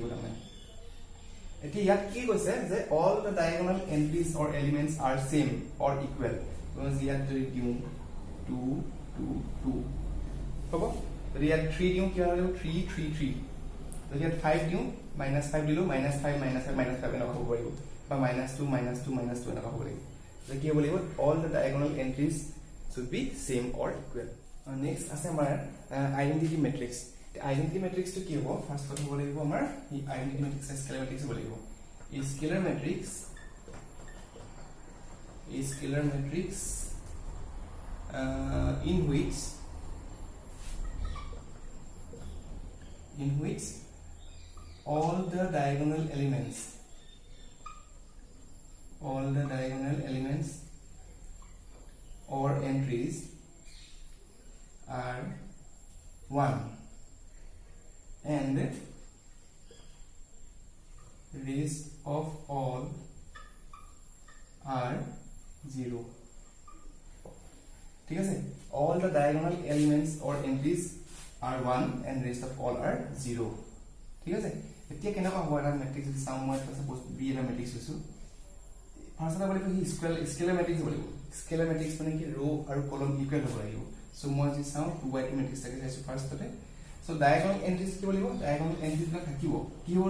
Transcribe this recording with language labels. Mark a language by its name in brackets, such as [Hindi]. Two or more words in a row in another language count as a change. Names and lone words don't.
[Assamese] তাৰমানে এতিয়া ইয়াত কি কৈছে যে [English] all the diagonal entries or elements are same or equal [Assamese] মানে ইয়াত যদি দিও 2 2 2 হ'ব যদি ইয়াত 3 দিও কি হ'ব 3 3 3 যদি ইয়াত 5 দিও -5 দিলো -5 -5 -5 এনেকুৱা হ'ব পাৰিব বা -2 -2 -2 এনেকুৱা হ'ব লাগিব যে কি হ'ব লাগিব [English] all the diagonal entries should be same or equal [Assamese] নেক্সট আছে আমাৰ [English] identity matrix identity matrix [Assamese] কি হ'ব ফাৰ্ষ্ট কথা হ'ব লাগিব আমাৰ এই [English] identity matrix scalar matrix [Assamese] হ'ব লাগিব এই স্কেলাৰ [English] মেট্ৰিক্স in which all the diagonal elements or entries are 1 and rest of all are 0 [Assamese] ঠিক আছে [English] all the diagonal elements or entries are 1 and rest of all are 0 [Assamese] ঠিক আছে এতিয়া কেনেকুৱা হ'ব এটা মেট্ৰিক্স যদি চাওঁ মই সাপোজ বি এটা মেট্ৰিক্স লৈছো ফাৰ্ষ্ট এটা বলি কি [English] scalar matrix [Assamese] বলিব [English] scalar matrix [Assamese] মানে কি ৰো আৰু কলম ইকুৱেল হ'ব লাগিব সো মই যদি চাওঁ 2/2 মেট্ৰিক্স থাকে চাইছো ফাৰ্ষ্টতে সো [English] diagonal entries [Assamese] কি বলিব [English] diagonal entries [Assamese] বিলাক থাকিব কি হ'ব